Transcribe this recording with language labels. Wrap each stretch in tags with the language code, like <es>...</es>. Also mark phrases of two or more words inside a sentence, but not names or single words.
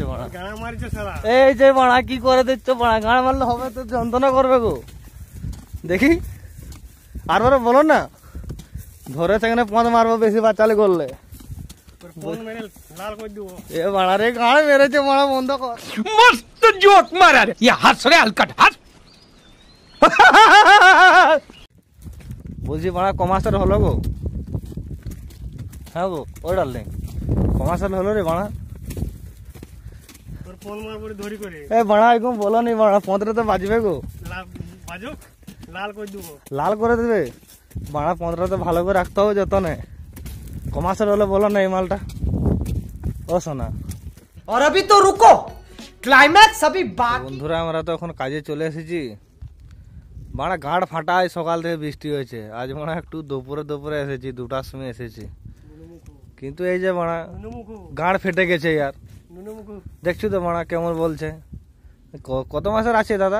<bn>মারা এই যে মারা কি করে দিচ্ছ, মারা গাঁড় মারলে হবে তো যন্ত্রণা করবে গো। দেখি আর বলো না, ধরে সেখানে পথ মারবো বেশি বাচ্চালে করলে। এ মারা রে গাঁড় মেরেছে, মারা বন্ধ কর।</bn> <hi>मस्त जोक मारा रे ये हंस रे हलकट हंस।</hi> <bn>বলছি মারা কমার্সের হলো গো। হ্যাঁ গো ওই ডার্লিং, কমার্সের হলো রে মারা। এ মারা এরকম বলো নি মারা, পঁদরে তো বাজবে গো। লাল করে দেবে মারা, পঁদরে তো ভালো করে রাখতে হবে যতনে। কমার্সের হলে বলো না এই মালটা। ও সোনা,</bn> <hi>और अभी तो रुको, क्लाइमैक्स अभी बाकी।</hi> <bn>বন্ধুরা আমরা তো এখন কাজে চলে এসেছি। মারা গাঁড় ফাটায়, সকাল থেকে বৃষ্টি হয়েছে। আজ মারা একটু দুপুরে এসেছি, 2টার সময় এসেছি। কিন্তু এই যে মারা গাঁড় ফেটে গেছে ইয়ার। দেখছো তো মারা কেমন বলছে। কত মাসের আছে দাদা?</bn>